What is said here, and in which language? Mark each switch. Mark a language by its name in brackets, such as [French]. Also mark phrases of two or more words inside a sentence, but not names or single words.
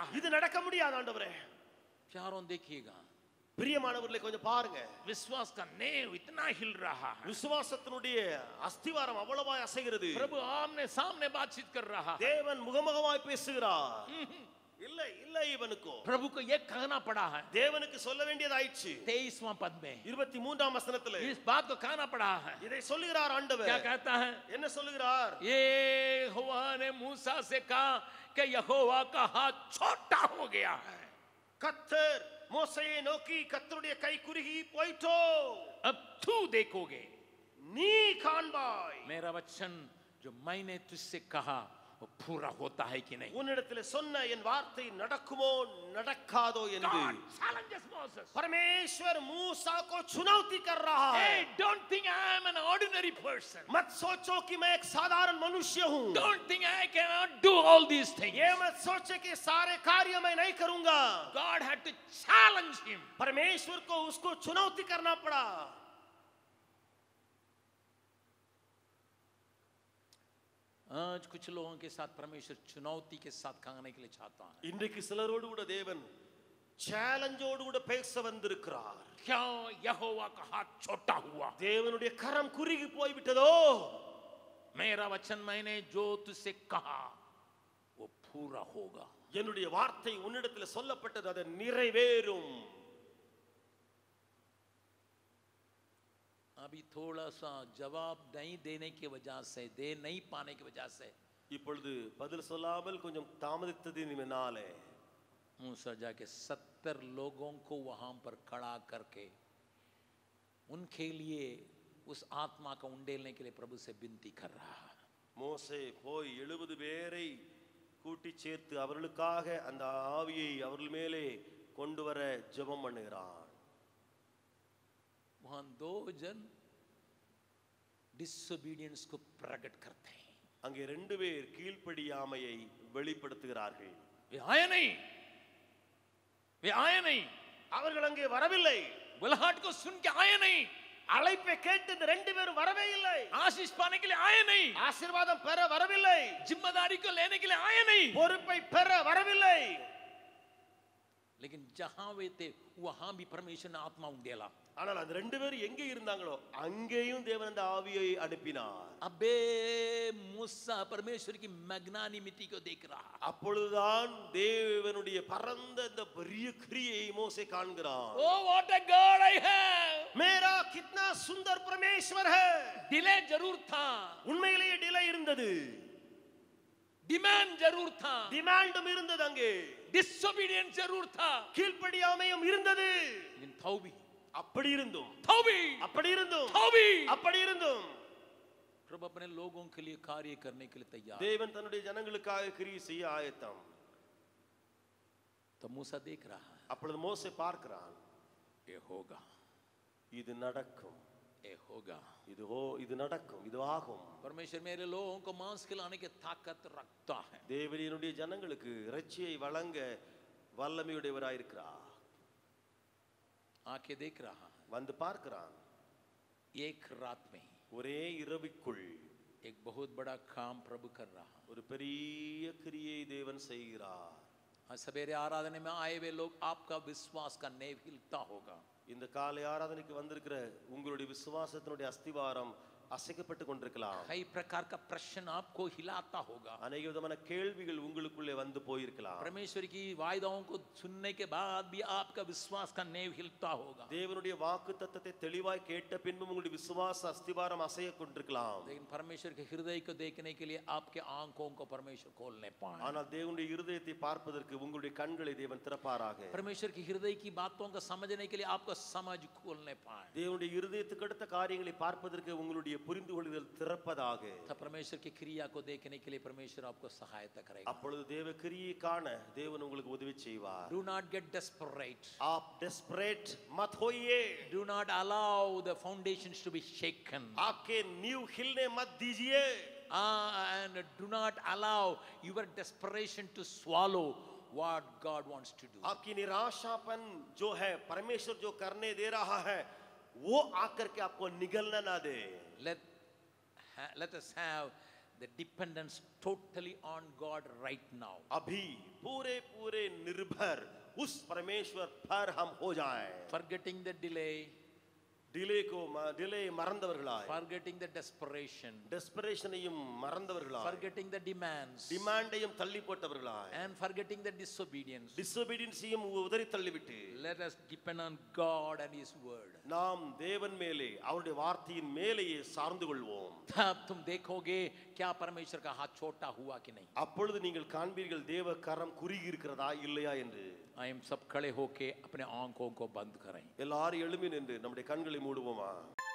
[Tamil] இது நடக்க முடியாது ஆண்டவரே. [Hindi] प्यारों देखिएगा, [Tamil] பிரியமானவர்களே கொஞ்சம் பாருங்க. [Hindi] विश्वास का नेव इतना हिल रहा है. [Tamil] விசுவாசத்தினுடைய அஸ்திவாரம் அவ்வளவாய் அசைகிறது. [Hindi] प्रभु आमने सामने बातचीत कर रहा है. [Tamil] தேவன் முகமுகமாய் பேசுகிறார். இல்லை இல்லை இவனுக்கு [Hindi] प्रभु को ये कहना पड़ा है. [Tamil] தேவனுக்கு சொல்ல வேண்டியதாயிற்று. [Hindi] 23वां पद में [Tamil] 23ஆம் வசனத்திலே [Hindi] इस बात को कहना पड़ा है. [Tamil] இதை சொல்லுகிறார் ஆண்டவர். [Hindi] क्या कहता है? [Tamil] என்ன சொல்லுகிறார்? [Hindi] ये यहोवा ने मूसा से कहा कि यहोवा का हाथ छोटा हो गया है. [Tamil] கர்த்தர் மோசேயை நோக்கி, கர்த்தருடைய கை குறுகி போயிட்டோ, [Hindi] अब तू देखोगे, [Tamil] நீ காண்பாய். [Hindi] मेरा वचन जो मैंने तुझसे कहा वो पूरा होता है कि नहीं. [Tamil] உன்னிடத்தில் சொன்ன என் வார்த்தை நடக்குமோ நடக்காதோ என்று [English] God challenges Moses. [Hindi] परमेश्वर मूसा को चुनौती कर रहा है. [English] Hey, don't think I am an ordinary person. [Hindi] मत सोचो कि मैं एक साधारण मनुष्य हूँ. [English] Don't think I cannot do all these things. [Hindi] ये मत सोचे कि सारे कार्य मैं नहीं करूंगा. [English] God had to challenge him. [Hindi] परमेश्वर को उसको चुनौती करना पड़ा. आज कुछ लोगों के साथ परमेश्वर चुनौती के साथ खाने के लिए चाहता है. [Tamil] இன்றைக்கு சிலரோடு கூட தேவன் சேலஞ்சோடு கூட பேச வந்திருக்கிறார். [Hindi] क्या यहोवा का हाथ छोटा हुआ? [Tamil] தேவனுடைய கரம் குறுகி போய் விட்டதோ? [Hindi] मेरा वचन मैंने जो तुझसे कहा वो पूरा होगा. [Tamil] என்னுடைய வார்த்தை உன்னிடத்தில் சொல்லப்பட்டது, அது நிறைவேறும். [Hindi] अभी थोड़ा सा जवाब नहीं देने की वजह से, दे नहीं पाने की वजह से [Tamil] இப்பொழுது பதில் சொல்லாமல் கொஞ்சம் தாமதித்ததினாலே [Hindi] मूसा जाके 70 लोगों को वहां पर खड़ा करके उनके लिए उस आत्मा को उंडेलने के लिए प्रभु से विनती कर रहा है. [Tamil] மோசே போய் 70 பேரை கூட்டி சேர்த்து அவர்களுக்காக அந்த ஆவியை அவர்கள் மேலே கொண்டு வர ஜெபம் பண்ணுகிறான். [Hindi] वहां 2 जन डिसोबीडियंस को प्रकट करते हैं. [Tamil] அங்கே 2 பேர் கீழ்ப்படியாமையை வெளிப்படுத்துகிறார்கள். [Hindi] वे आए नहीं, वे आए नहीं. [Tamil] அவர்கள் அங்கே வரவில்லை. [Hindi] बुलाहट को सुन के आए नहीं. [Tamil] அழைப்பை கேட்டு இந்த 2 பேரும் வரவே இல்லை. [Hindi] आशीष पाने के लिए आए नहीं. [Tamil] ஆசீர்வாதம் பெற வரவில்லை. [Hindi] जिम्मेदारी को लेने के लिए आए नहीं. [Tamil] பொறுப்பை பெற வரவில்லை. [Hindi] लेकिन जहां वे थे वहां भी परमेश्वर ने आत्मा उंडेला. [Tamil] ஆனால் அந்த 2 பேரும் எங்கே இருந்தாங்களோ அங்கேயும் தேவன் அந்த ஆவியை அனுப்பினார். [Hindi] अबे मूसा परमेश्वर की मैग्नानिमिटी को देख रहा. [Tamil] அப்பொழுதுதான் தேவனுடைய பரந்த இந்த பெரிய கிரியை மோசே காண்கிறான். [English] O what a God I have. [Hindi] मेरा कितना सुंदर परमेश्वर है. डिले जरूर था, [Tamil] உண்மையிலேயே டிலே இருந்தது. [Hindi] डिमांड जरूर था, [Tamil] டிமாண்டும் இருந்தது. அங்கே [Hindi] डिसोबीडियंस जरूर था, [Tamil] கீழ்ப்படியாமையும் இருந்தது. [Hindi] लेकिन तौबी, [Tamil] அப்படி இருந்தும் [Hindi] तौबी, [Tamil] அப்படி இருந்தும் [Hindi] तौबी. [Tamil] அப்படி இருந்தும் [Hindi] प्रभु अपने लोगों के लिए कार्य करने के लिए तैयार. [Tamil] தேவன் தன்னுடைய ஜனங்களுக்காக கிரியை செய்ய ஆயத்தம். [Hindi] तो मूसा देख रहा है, [Tamil] அப்பொழுது மோசே பார்க்கிறான், [Hindi] ये होगा, [Tamil] இது நடக்கும், [Hindi] ये होगा. [Tamil] இது நடக்கும், இது ஆகும். [Hindi] परमेश्वर मेरे लोगों को मांस खिलाने की ताकत रखता है. [Tamil] தேவனுடைய ஜனங்களுக்கு இறைச்சியை வழங்க வல்லமையுடையவராய் இருக்கிறார். [Hindi] आंखें देख रहा है, [Tamil] வந்து பார்க்கிறான். [Hindi] एक रात में [Tamil] ஒரே இரவுக்குள் [Hindi] एक बहुत बड़ा काम प्रभु कर रहा है. [Tamil] ஒரு பெரிய கிரியை தேவன் செய்கிறார். [Hindi] आज सवेरे आराधना में आए हुए लोग, आपका विश्वास का नेव हिलता होगा. [Tamil] இந்த காலை ஆராதனைக்கு வந்திருக்கிற உங்களுடைய விசுவாசத்தினுடைய அஸ்திவாரம் அசைக்கப்பட்டு கொண்டிருக்கலாம். [Hindi] कई प्रकार का प्रश्न आपको हिलाता होगा. [Tamil] அநேக விதமான கேள்விகள் உங்களுக்குள்ளே வந்து போயிருக்கலாம். [Hindi] परमेश्वर की वायदाओं को सुनने के बाद भी आपका विश्वास का नींव हिलता होगा. [Tamil] தேவனுடைய வாக்குத்தத்தத்தை தெளிவாய் கேட்ட பின்பும் உங்களுடைய விசுவாச அஸ்திவாரம் அசைய கொண்டிருக்கலாம். [Hindi] लेकिन परमेश्वर के हृदय को देखने के लिए आपके आंखों को परमेश्वर खोलने पाए. [Tamil] ஆனால் தேவனுடைய இருதயத்தை பார்ப்பதற்கு உங்களுடைய கண்களை தேவன் திறப்பாராக. [Hindi] परमेश्वर की हृदय की बातों को समझने के लिए आपको समझ खोलने पाए. [Tamil] தேவனுடைய இருதயத்துக்கு அடுத்த காரியங்களை பார்ப்பதற்கு உங்களுடைய புரிந்து கொள்ளுதல் திறப்பதாக. [Hindi] तब परमेश्वर की क्रिया को देखने के लिए परमेश्वर आपको सहायता करेगा. [Tamil] அப்பொழுது தேவ கிரியை காண தேவன் உங்களுக்கு உதவி செய்வார். [English] Do not get desperate. [Hindi] आप डेस्परेट मत होइए. [English] Do not allow the foundations to be shaken. [Hindi] आपके नींव हिलने मत दीजिए. [English] And do not allow your desperation to swallow what God wants to do. [Hindi] आपकी निराशापन जो है परमेश्वर जो करने दे रहा है वो आकर के आपको निगलना ना दे. [English] Let us have the dependence totally on God right now. [Hindi] अभी पूरे पूरे निर्भर उस परमेश्वर पर हम हो जाएं. [English] Forgetting the delay, [Tamil] டிலே மறந்தவர்களாய், [English] forgetting the desperation, [Tamil] டெஸ்பரேஷனையும் மறந்தவர்களாய், [English] forgetting the demands, [Tamil] டிமாண்டையும் தள்ளி போட்டவர்களாய், [English] and forgetting the disobedience. [Tamil] டிசோபீடியன்ஸையும் உதறி தள்ளிவிட்டு [English] Let us depend on God and His word. [Tamil] நாம் தேவன் மேலே அவருடைய வார்த்தையின் மேலேயே சார்ந்து கொள்வோம். [Hindi] तब तुम देखोगे क्या परमेश्वर का हाथ छोटा हुआ कि नहीं. [Tamil] அப்பொழுது நீங்கள் காண்பீர்கள் தேவ கரம் குறுகி இருக்கிறதா இல்லையா என்று. [Hindi] हम सब खड़े होके अपने आंखों को बंद करें. [Tamil] எல்லாரும் எழும்பி நின்று நம்முடைய கண்களை மூடுவோமா.